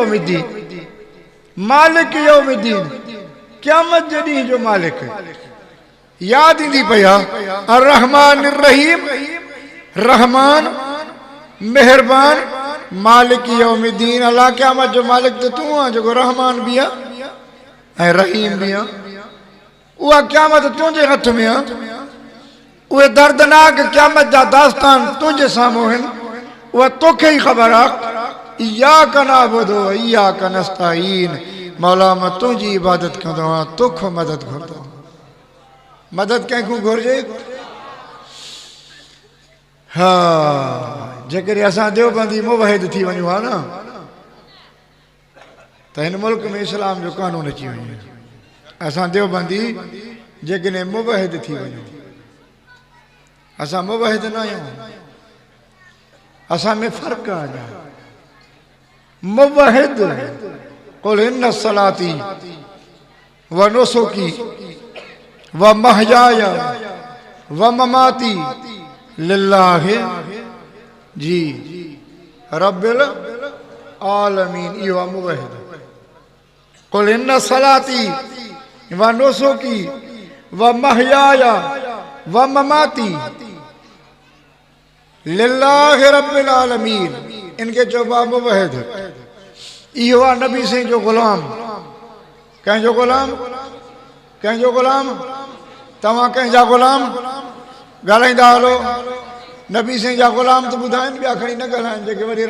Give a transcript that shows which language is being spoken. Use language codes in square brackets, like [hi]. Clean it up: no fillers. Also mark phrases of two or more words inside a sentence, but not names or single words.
[sd] यौमिद्दीन क़यामत जे ॾींहं जो मालिक यादि ईंदी पई आहे [ar] الرحمن رحيم [sd] रहमान मेहरबान [ar] مالك يوم الدين [sd] अल्लाह क़यामत जो मालिक त तूं आहे जेको रहमान बि आहे ऐं रहीम बि आहे उहा क़यामत तुंहिंजे हथ में आहे उहे दर्दनाक क़यामत जा दास्तान तुंहिंजे साम्हूं आहिनि उहा तोखे ई ख़बर आहे [ar] إياك نعبد وإياك نستعين [sd] मौला मां तुंहिंजी इबादत कंदो आहियां तोखां मदद घुरंदो मदद कंहिंखां घुरिजे हा जेकॾहिं असां देवबंदी मुवहिद थी वञूं हा न त हिन मुल्क में इस्लाम जो कानून अची वञे असां देवबंदी जेकॾहिं मुवहिद थी वञूं असां मुवहिद न आहियूं असां में फ़र्क़ु आहे [ar] موحد قل إن صلاتي ونسكي ومحياي ومماتي لله جي رب العالمين [sd] इहो आहे [ar] موحد قل إن صلاتي ونسكي ومحياي ومماتي لله رب العالمين [sd] इनके चइबो आहे मुवहिद इहो आहे नबी साईं जो ग़ुलाम कंहिंजो ग़ुलाम तव्हां कंहिंजा ग़ुलाम ॻाल्हाईंदा हलो नबी साईं जा ग़ुलाम त ॿुधाइनि ॿिया खणी न ॻाल्हाइनि जेके वॾेरनि